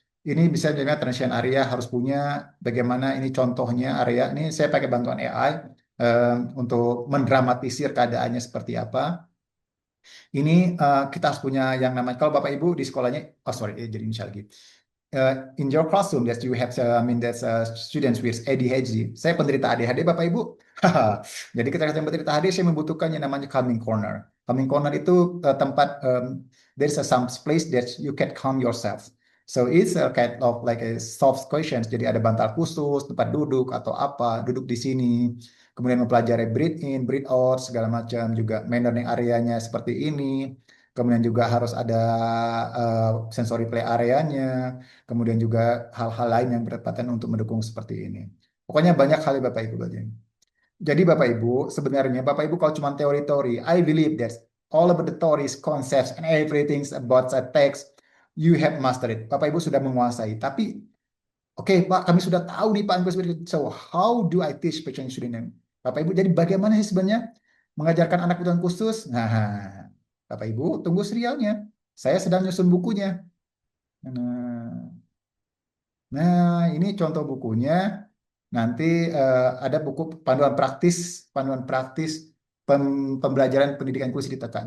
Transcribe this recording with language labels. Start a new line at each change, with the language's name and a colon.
Indonesian: Ini bisa juga transition area harus punya bagaimana ini contohnya area ini saya pakai bantuan AI untuk mendramatisir keadaannya seperti apa. Ini kita harus punya yang namanya, kalau Bapak Ibu di sekolahnya, jadi misal lagi.
English: In your classroom that you have, that's students with ADHD.
Indonesian: Saya penderita ADHD, Bapak Ibu. Jadi ketika saya penderita ADHD, saya membutuhkan yang namanya calming corner.
English: Calming corner
Indonesian: itu tempat,
English: there's some place that you can calm yourself. So it's a kind of like a soft questions.
Indonesian: Jadi ada bantal khusus, tempat duduk atau apa, duduk di sini. Kemudian mempelajari
English: breathe in, breathe out,
Indonesian: segala macam. Juga managing areanya seperti ini. Kemudian juga harus ada sensory play areanya. Kemudian juga hal-hal lain yang bertepatan untuk mendukung seperti ini. Pokoknya banyak hal Bapak Ibu. Jadi Bapak Ibu, sebenarnya Bapak Ibu kalau cuma teori-teori,
English: I believe that all about the theories, concepts, and everything about the text, you have mastered it.
Indonesian: Bapak Ibu sudah menguasai. Tapi, oke, Pak, kami sudah tahu nih Pak.
English: So, how do I teach special student?
Indonesian: Bapak Ibu, jadi bagaimana sih sebenarnya mengajarkan anak kebutuhan khusus? Nah, Bapak Ibu, tunggu serialnya. Saya sedang nyusun bukunya. Nah, ini contoh bukunya. Nanti ada buku panduan praktis pembelajaran pendidikan inklusi di TK.